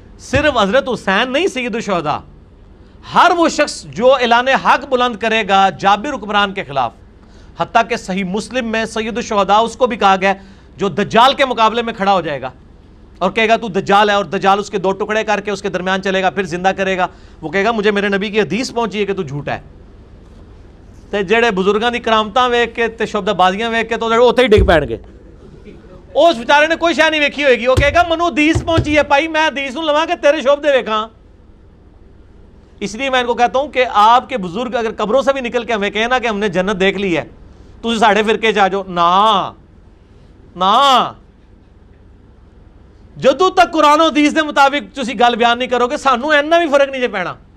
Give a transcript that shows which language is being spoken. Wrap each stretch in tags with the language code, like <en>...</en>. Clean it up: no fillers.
<ur>صرف حضرت حسین نہیں سید الشہداء، ہر وہ شخص جو اعلان حق بلند کرے گا جابر حکمران کے خلاف. حتیٰ کہ صحیح مسلم میں سید الشہداء اس کو بھی کہا گیا جو دجال کے مقابلے میں کھڑا ہو جائے گا اور کہے گا تو دجال ہے، اور دجال اس کے 2 ٹکڑے کر کے اس کے درمیان چلے گا، پھر زندہ کرے گا. وہ کہے گا مجھے میرے نبی کی حدیث پہنچی ہے کہ تو جھوٹا ہے.</ur> <pa>تے جڑے بزرگاں دی کرامتاں ویکھ کے تے شبد بازیاں ویکھ کے تو اوتھے ہی ڈگ پین گے. اس بیچارے نے کوئی شے نہیں ویکھی ہوئے گی، وہ کہے گا منو حدیث پہنچی ہے بھائی، میں حدیث نوں لواں کہ تیرے شبد ویکھاں.</pa> <ur>اس لیے میں ان کو کہتا ہوں کہ آپ کے بزرگ اگر قبروں سے بھی نکل کے ہمیں کہیں نا کہ ہم نے جنت دیکھ لی ہے،</ur> <pa>تسی ساڈے فرقے چ آ جاؤ، نا جدوں تک قرآن و حدیث دے مطابق تسی گل بیان نہیں کرو گے سانوں اینا بھی فرق نہیں جے پینا.</pa>